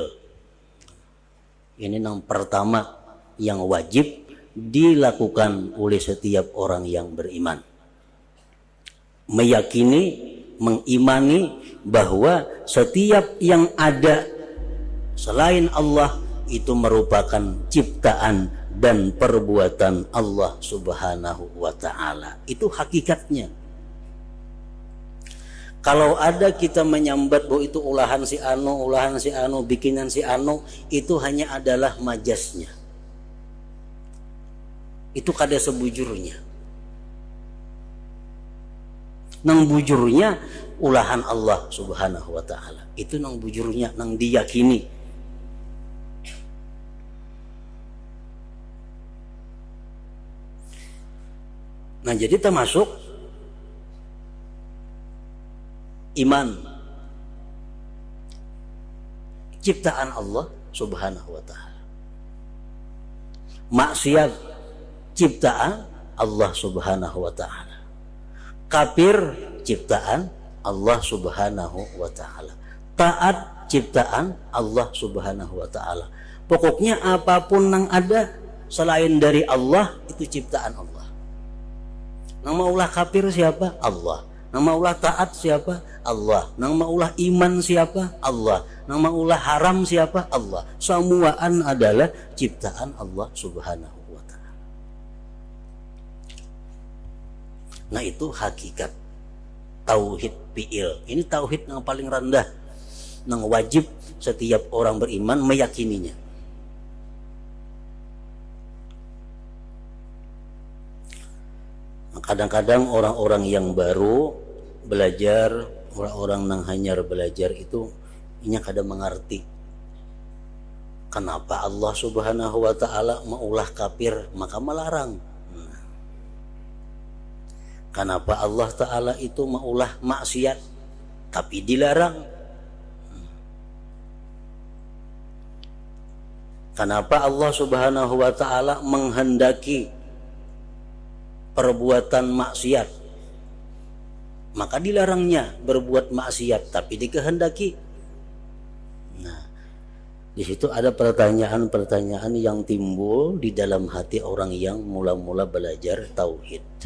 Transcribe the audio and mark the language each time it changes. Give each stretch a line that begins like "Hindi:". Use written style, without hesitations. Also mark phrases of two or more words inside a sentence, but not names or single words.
Indonesian: Ini yang pertama yang wajib dilakukan oleh setiap orang yang beriman. Meyakini, mengimani bahwa setiap yang ada selain Allah itu merupakan ciptaan dan perbuatan Allah
Arabic: سبحانه وتعالى.
Indonesian: Itu hakikatnya.
Banjar: Kalau ada kita menyambat bahwa itu ulahan si anu, bikinan si anu, itu hanya adalah majasnya. Itu kada sebujurnya. Nang bujurnya ulahan Allah
Arabic: سبحانه وتعالى.
Banjar: Itu nang bujurnya, nang diyakini.
Indonesian: Nah, jadi termasuk iman, ciptaan Allah
Arabic: سبحانه وتعالى.
Indonesian: Maksiat, ciptaan Allah
Arabic: سبحانه وتعالى.
Indonesian: Kafir, ciptaan Allah
Arabic: سبحانه وتعالى.
Indonesian: Taat, ciptaan Allah
Arabic: سبحانه وتعالى.
Indonesian: Pokoknya apapun yang ada selain dari Allah itu ciptaan Allah.
Banjar: Nang maulah kafir siapa? Allah. Nang maulah taat siapa? Allah. Nang maulah iman siapa? Allah. Nang maulah haram siapa? Allah. Semuaan adalah ciptaan Allah
Arabic: سبحانه وتعالى.
Indonesian: Nah, itu hakikat tauhid fi'il. Ini tauhid yang paling rendah, yang wajib setiap orang beriman meyakininya. Kadang-kadang orang-orang yang baru belajar, orang-orang yang hanyar belajar itu inya kadang mengerti kenapa Allah
Arabic: سبحانه وتعالى
Indonesian: maulah kafir maka melarang. Kenapa Allah Ta'ala itu maulah maksiat tapi dilarang. Kenapa Allah
Arabic: سبحانه وتعالى
Indonesian: menghendaki perbuatan maksiat maka dilarangnya berbuat maksiat tapi dikehendaki. Nah, di situ ada pertanyaan-pertanyaan yang timbul di dalam hati orang yang mula-mula belajar tauhid.